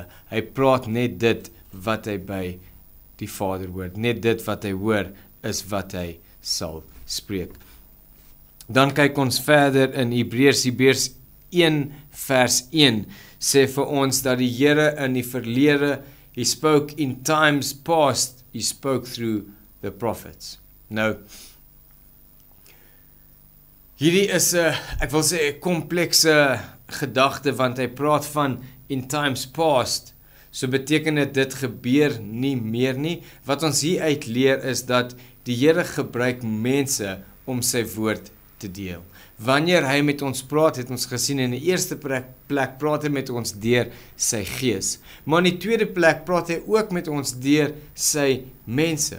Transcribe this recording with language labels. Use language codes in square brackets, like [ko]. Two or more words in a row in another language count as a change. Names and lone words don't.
[af] Hy praat net dit wat hy by die Vader hoor. Net dit wat hy hoor, is wat hy sal spreek. Dan kyk ons verder in Hebreërs 1 vers 1 sê vir ons dat die Here in die verlede, [en] he spoke in times past, he spoke through the prophets. [af] Nou, hierdie is 'n, ek wil sê 'n komplekse gedagte, want hy praat van [en] in times past, [af] so beteken dit gebeur nie meer nie. Wat ons hier uit leer is dat die Here gebruik mense om sy woord te deel. Wanneer hy met ons praat, het ons gesien in die eerste plek praat hy met ons deur sy Gees. Maar in die tweede plek praat hy ook met ons deur sy mense.